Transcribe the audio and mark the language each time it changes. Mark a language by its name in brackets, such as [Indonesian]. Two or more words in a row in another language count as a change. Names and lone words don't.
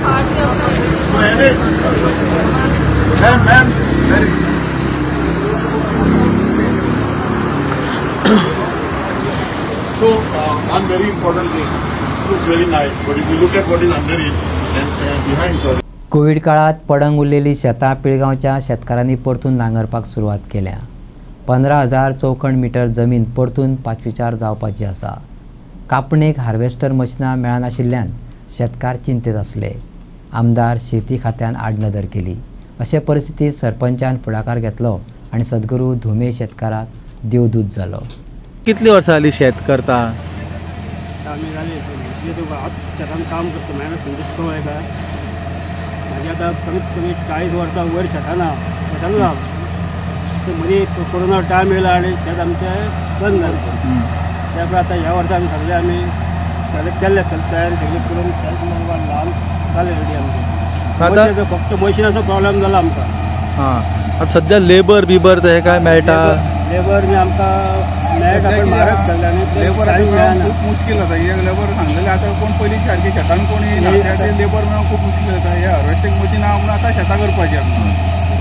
[English] So NH. Ma'am, very good. So, one very important thing. This looks very nice, but if you look at what is under it, and behind, sorry. [Konkani] कोविड काळात पडंग उरलेली शेतां पिळगांवच्या शेतकारांनी परतून नांगरपाक सुरवात केल्या. 15,000 चौखण मीटर जमीन परतून पाचवीचार जावपाची आसा. कापणेक [English] harvester machines [Konkani] मेळनाशिल्ल्यान शेतकार चिंतेत आसले. आमदार शेती खात्यान आडनदर केली. अशे परिस्थितीत सरपंचान फुडाकार घेतलो आनी सद्गुरू धुमे शेतकाराक देवदूत जालो. कितली वर्सां जाली शेत करता [Marathi] आम्ही झाले शेतात काम करतो मॅडम संतोष आहे का माझी आता कमीत कमी 40 वर्षा वर शेताना राहतो तर मध्ये [English] corona time [Marathi] येला आणि शेत आमचं बंद झालं त्यामुळे आता ह्या वर्षा आम्ही सगळे केले तयारी सगळी करून लावून झाले रेडी आमचे फक्त मशिनाचो प्रॉब्लेम झाला आमकां. [Konkani] हां आता सध्या लेबर बिबर ते काय मेळटा लेबर बी आमकां मेळटा पण म्हारग जाल्ले आनी लेबर खूप मुश्कील जाता एक लेबर सांगलेले आता कोण पयलीं सारके शेतान कोण येयना ते लेबर मेळोवंक खूप मुश्कील जाता हे [English] harvesting machine [Konkani] म्हणून आतां शेतां करपाचें